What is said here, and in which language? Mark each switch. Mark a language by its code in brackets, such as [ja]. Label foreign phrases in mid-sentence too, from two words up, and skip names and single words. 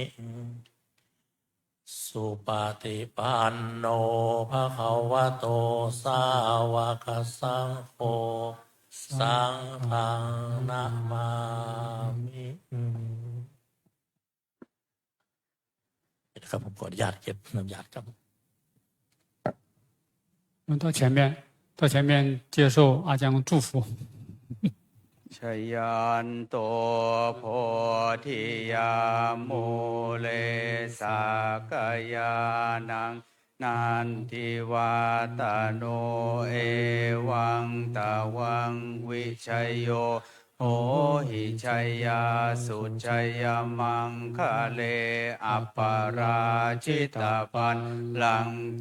[pi] สุปฏิปันโนภะคะวะโตสาวกสังโฆสังฆังนะมามิ [th] ครับผมขออนุญาตเก็บน้ำยาครับ [zh] 我们到前面接受阿江祝福。 [pi] ชยันโตโพธิยามูเลสักยานังนันทิวาตโนเอวังตะวังวิชัยโยโหหิชัยยาสุชัยยมังคะเลอัปปาราชิตาปันลังเก